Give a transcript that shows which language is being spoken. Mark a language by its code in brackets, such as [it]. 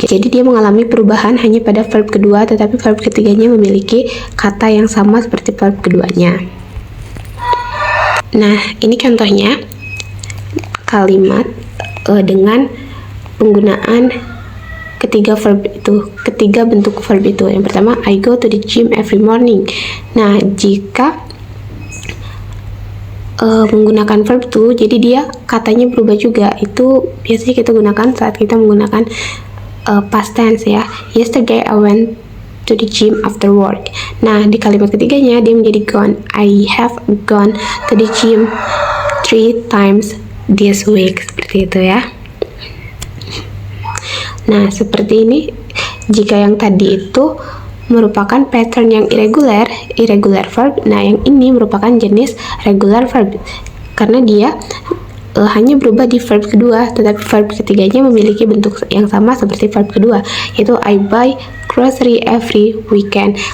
[id] Jadi dia mengalami perubahan hanya pada verb kedua, tetapi verb ketiganya memiliki kata yang sama seperti verb keduanya. Nah, ini contohnya kalimat dengan penggunaan ketiga bentuk verb itu. Yang pertama, [en] I go to the gym every morning. [id] Nah, jika menggunakan verb to, jadi dia katanya berubah juga. Itu biasanya kita gunakan saat kita menggunakan past tense ya. [en] Yesterday I went to the gym after work. [id] Nah, di kalimat ketiganya dia menjadi [en] gone. I have gone to the gym 3 times this week. [id] Seperti itu ya. Nah, seperti ini. Jika yang tadi itu merupakan pattern yang irregular verb, nah yang ini merupakan jenis regular verb karena dia hanya berubah di verb kedua, tetapi verb ketiganya memiliki bentuk yang sama seperti verb kedua, yaitu [en] I buy grocery every weekend.